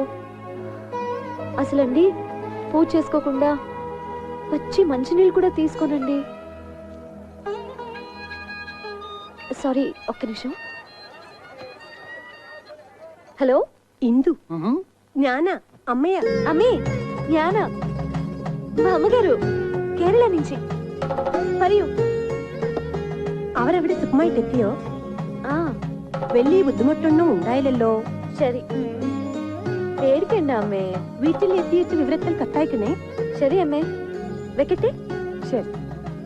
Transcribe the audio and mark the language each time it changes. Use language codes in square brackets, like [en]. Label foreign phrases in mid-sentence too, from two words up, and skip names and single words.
[te] అసలండి పూజ చేసుకోకుండా పచ్చి మంచినీళ్ళు కూడా తీసుకోనండి. సారీ, ఒక్క నిమిషం. హలో, ఇందు జ్ఞాన అమ్మయ్య. అమ్మే, జ్ఞాన మా అమ్మగారు, കേരള నుంచి. [ml] പറയൂ. അവരവിടെ സുഖമായിട്ടെത്തിയോ? വലിയ ബുദ്ധിമുട്ടൊന്നും ഉണ്ടായില്ലല്ലോ? ശരി. പേടിക്കണ്ട അമ്മേ. വീട്ടിൽ എത്തിയിട്ട് വിവരത്തിൽ കത്തയക്കണേ. ശരി അമ്മേ, വെക്കട്ടെ.